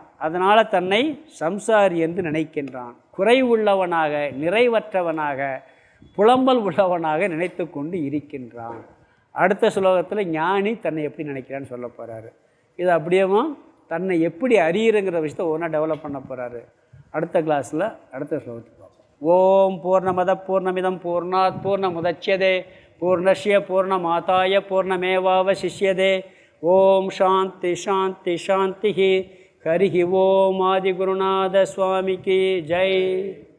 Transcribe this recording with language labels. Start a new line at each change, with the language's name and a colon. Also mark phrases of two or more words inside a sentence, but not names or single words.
Tamil: அதனால் தன்னை சம்சாரி என்று நினைக்கின்றான். குறைவுள்ளவனாக, நிறைவற்றவனாக, புலம்பல் உள்ளவனாக நினைத்து கொண்டு இருக்கின்றான். அடுத்த ஸ்லோகத்தில் ஞானி தன்னை எப்படி நினைக்கிறான்னு சொல்ல போகிறாரு. இது அப்படியேவும் தன்னை எப்படி அறியுறங்கிற விஷயத்தை ஒன்றா டெவலப் பண்ண போகிறாரு. அடுத்த கிளாஸில் அடுத்த ஸ்லோகத்துக்கு பார்ப்போம்.
Sanskrit: ओं पूर्णमदः पूर्णमिदं पूर्णात् पूर्णमुदच्यते पूर्णस्य पूर्णमादाय पूर्णमेवावशिष्यते. ओं शान्ति शान्ति शान्ति. हरि ओं
Tamil: ஆதிகுருநாத சுவாமிக்கு ஜெய்.